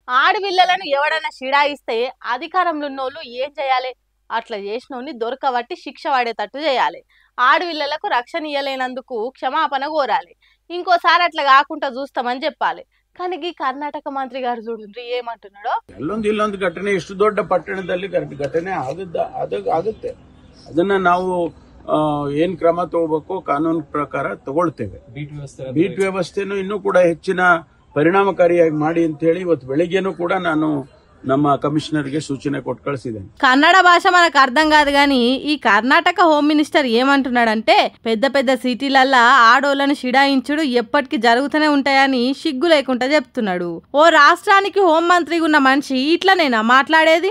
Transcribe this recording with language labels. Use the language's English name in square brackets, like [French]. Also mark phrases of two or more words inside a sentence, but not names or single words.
[Telugu] ఆడపిల్లలను ఎవడన్నా షిడాయిస్తే అధికారంలో ఉన్నోళ్ళు ఏం చేయాలి? అట్లా చేసినోని దొరకబట్టి శిక్ష పడేటట్టు చేయాలి. ఆడపిల్లలకు రక్షణ ఇయ్యలేనందుకు క్షమాపణ కోరాలి. ఇంకోసారి అట్లా కాకుండా చూస్తామని చెప్పాలి. కానీ ఈ కర్ణాటక మంత్రి గారు చూడండి ఏమంటున్నాడో. [Kannada] ಇಲ್ಲೊಂದು ಘಟನೆ ಇಷ್ಟು ದೊಡ್ಡ ಪಟ್ಟಣದಲ್ಲಿ ಘಟನೆ ಆಗುತ್ತೆ. ಅದನ್ನ ನಾವು ಏನ್ ಕ್ರಮ ತಗೋಬೇಕು ಕಾನೂನು ಪ್ರಕಾರ ತಗೊಳ್ತೇವೆ. ಬೀಟ್ ವ್ಯವಸ್ಥೆನೂ ಇನ್ನೂ ಕೂಡ ಹೆಚ್ಚಿನ ಪರಿಣಾಮಕಾರಿಯಾಗಿ ಮಾಡಿ ಅಂತ ಹೇಳಿ ಇವತ್ತು ಬೆಳಿಗ್ಗೆನೂ ಕೂಡ ನಾನು ನಮ್ಮ ಕಮಿಷನರ್ ಗೆ [Telugu] సూచన కొట్టు [Kannada] కಳಿಸಿದ್ದೇನೆ. [Telugu] కన్నడ భాష మనకు అర్థం కాదు గాని ఈ కర్ణాటక హోమ్ మినిస్టర్ ఏమంటున్నాడంటే పెద్ద పెద్ద సిటీలల్లా ఆడోళ్లను షిడాయించుడు ఎప్పటికీ జరుగుతూనే ఉంటాయని సిగ్గు లేకుండా చెప్తున్నాడు. ఓ రాష్ట్రానికి హోం మంత్రిగా ఉన్న మనిషి ఇట్లనేనా మాట్లాడేది?